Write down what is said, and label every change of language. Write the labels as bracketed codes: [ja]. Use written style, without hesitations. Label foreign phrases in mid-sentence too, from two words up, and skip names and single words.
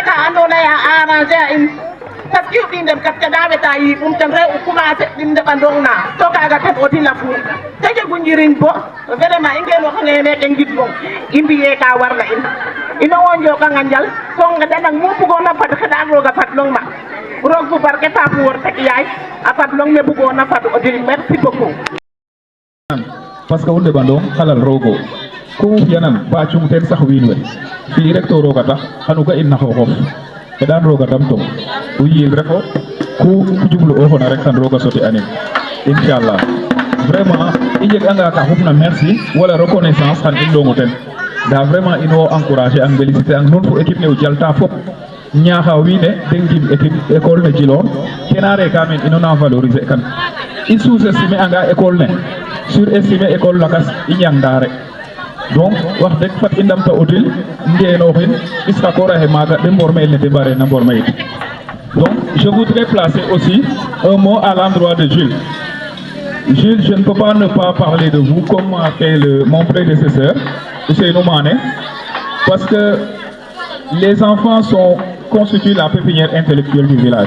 [srr] ka andoona yee a arranger a in [fr] parce que [srr] o ɓiy ndef kat ke da weta yiɓum ten re u commencer ɗim ndeɓandong na to kaaga ten o dila fuun te jegu njiriñ bo vraiment i ngenooxange meke ngidmong i mbi'e ka warna in ino wo njokanga njal so ngeɗanang mu bugoona fad xeɗan roog a fadlong ma roog fu barke fa fu wor tek yaay a fadlong me bugoona fad o dil [fr] merci beaucoup parce que [srr] o ndeɓandong xalal roogo ku fi'anan ba cung ten sax wiin we fi rek to roog a tax xanu ga in na xooxof xeɗan roog a damtong o yiil refo ku jublu'ooxona rek xan roog a soti anin inchallah vraiment i njeg'anga ka xupna merci wala reconnaissance xan i ndongo ten nda vraiment ino encourager ang féliciter ang nuun fo équipe ne o jalta fop ñaaxa wiin we den ngim équipe école ne Djilor kena reka men ino na valoriser kan i sous-estimer anga école ne surestimer école lakas i ñangda rek donc wax deg fat i ndamta o dil ngenooxin ɓiska koor axe maaga de mborme'el ne de mbarena mborme'it [fr] donc je voudrais placer aussi un mot à l'endroit de Jules. Jules, je ne peux pas ne pas parler de vous comme a fait mon prédécesseur, Ousseynou Mané, parce que les enfants constituent la pépinière intellectuelle du village.